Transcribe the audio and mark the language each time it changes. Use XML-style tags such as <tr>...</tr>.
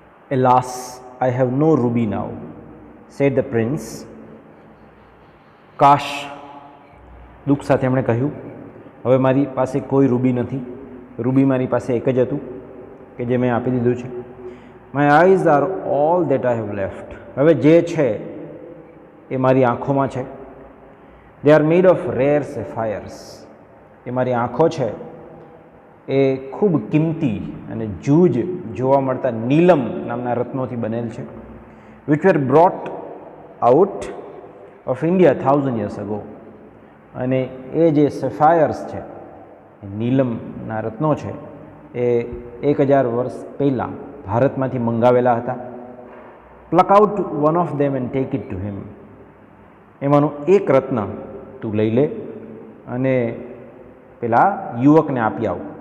<en>Alas, I have no ruby now, said the prince.</en> <gu>કાશ, દુઃખ સાથે એમણે કહ્યું, હવે મારી પાસે કોઈ રૂબી નથી. રૂબી મારી પાસે એક જ હતું કે જે મેં આપી દીધું છે.</gu> <en>My eyes are all that I have left.</en> <gu>હવે જે છે એ મારી આંખોમાં છે.</gu> <en>They are made of rare sapphires.</en> <gu>એ મારી આંખો છે એ ખૂબ કિંમતી અને જૂજ જોવા મળતા નીલમ નામના રત્નોથી બનેલ છે.</gu> <en>which were brought out of India 1000 years ago.</en> <gu>અને એ જે સેફાયર્સ છે, નીલમના રત્નો છે, એ 1000 વર્ષ પહેલાં ભારતમાંથી મંગાવેલા હતા.</gu> <en>Pluck out one of them and take it to him.</en> <gu>એમાંનું એક રત્ન તું લઈ લે અને પેલા યુવકને આપી આવ.</gu>